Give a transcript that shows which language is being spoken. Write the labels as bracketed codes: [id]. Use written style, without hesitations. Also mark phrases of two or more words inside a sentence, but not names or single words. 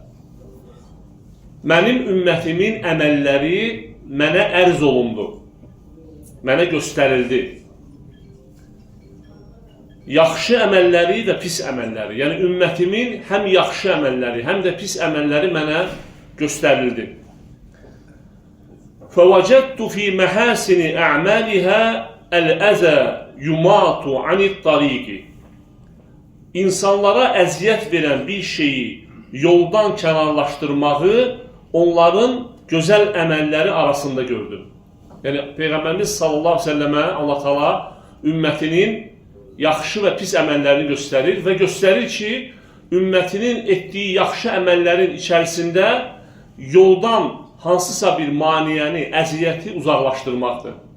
[az] Mənim ümmətimin əməlləri mənə ərz olundu, mənə göstərildi. Yaxşı əməlləri və pis əməlləri, yəni ümmətimin həm yaxşı əməlləri, həm də pis əməlləri mənə göstərildi. [ar] فَوَجَدْتُ فِي مَحَاسِنِ أَعْمَالِهَا الْأَذَى يُمَاتُ عَنِ الطَّرِيقِ. [az] İnsanlara əziyyət verən bir şeyi yoldan kənarlaşdırmağı onların gözəl əməlləri arasında gördüm. Yəni Peyğəmbərimiz [ar] صلى الله عليه وسلم [az] Allah Taala ümmətinin yaxşı və pis əməllərini göstərir və göstərir ki, ümmətinin etdiyi yaxşı əməllərin içərisində yoldan hansısa bir maniyəni, əziyyəti uzaqlaşdırmaqdır.